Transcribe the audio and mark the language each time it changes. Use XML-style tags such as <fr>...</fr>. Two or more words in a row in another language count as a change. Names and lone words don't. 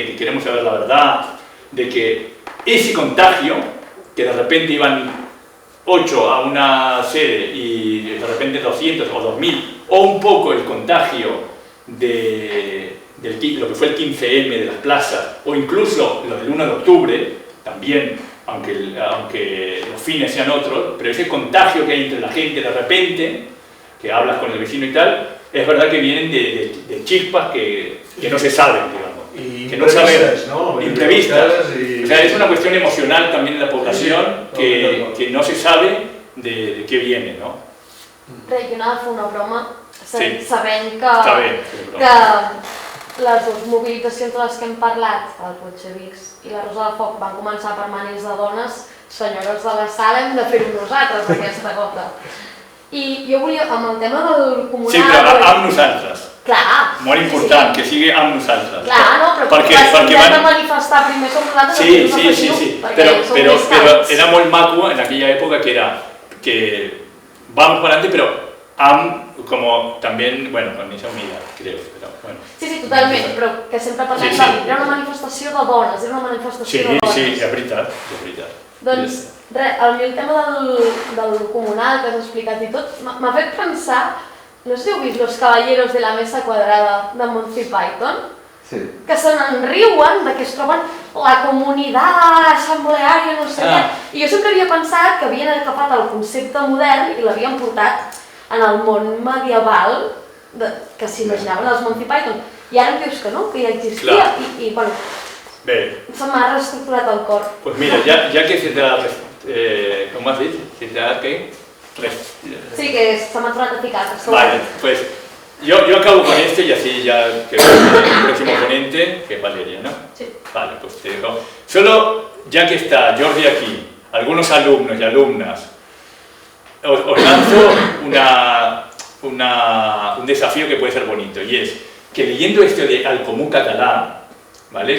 <es>que queremos saber la verdad, de que ese contagio, que de repente iban 8 a una sede y de repente 200 o 2000, o un poco el contagio de lo que fue el 15M de las plazas, o incluso lo del 1 de octubre, también, aunque los fines sean otros, pero ese contagio que hay entre la gente de repente, que hablas con el vecino y tal, es verdad que vienen de chispas que no se saben, digamos. Que no sabemos, ¿no? Imprevistas. O sea, es una cuestión emocional también en la población que no se sabe de qué viene, ¿no?</es> <ca>Res, jo anava a fer una broma sabent que les dues mobilitzacions de les que hem parlat, els bolxevics i la Rosa de Foc, van començar per manis de dones, senyores de la sala, hem de fer-ho nosaltres, aquesta gota. I jo volia, amb el tema del comunal... Sí, però amb nosaltres. Clar. Molt important, que sigui amb nosaltres. Clar, no, però les que hem de manifestar primer som nosaltres... Sí, però era molt maco en aquella època que</ca> <es>vamos para adelante, pero como también, bueno, con esa unidad, creo, pero bueno.</es> <ca>Sí, totalment, però que sempre parlem de... Era una manifestació de dones, era una manifestació de dones. Sí, és veritat, és veritat. Doncs, res, el tema del comunal que has explicat i tot, m'ha fet pensar, no sé si heu vist Los Caballeros de la Mesa Quadrada de Monty Python? Sí. Que se n'enriuen de que es troben la comunitat assembleària, no sé què. I jo sempre havia pensat que havien agafat el concepte modern i l'havien portat en el món medieval que s'imaginaven els Monty Python. I ara em dius que no, que ja existia. I bueno, se m'ha reestructurat el cor.</ca> <es>Pues mira, ya que se te ha... ¿Cómo has dicho? ¿Se te ha qué?</es> <ca>Sí, que se m'ha tornat a ficar.</ca> <es>Vale, pues yo acabo con esto y así ya que el próximo ponente, que es Valeria, ¿no? Sí. Vale, pues te dejo. Solo, ya que está Jordi aquí, algunos alumnos y alumnas, os lanzo un desafío que puede ser bonito, y es que leyendo esto de Al Comú Català, ¿vale?</es>